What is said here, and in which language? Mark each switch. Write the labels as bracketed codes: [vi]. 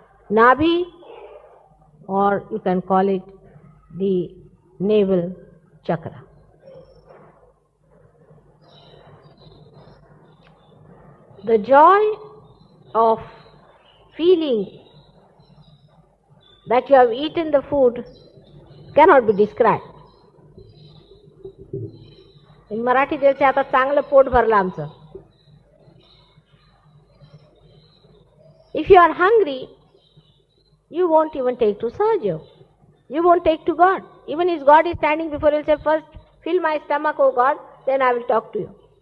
[en] Nabhi, or you can call it the navel chakra. The joy of feeling that you have eaten the food cannot be described. In Marathi they say, [mr] आता चांगलं पोट भरलं आमचं. [en] If you are hungry, you won't even take to Sahaja. You won't take to God. Even if God is standing before you, you'll say, first fill my stomach, O God, then I will talk to you.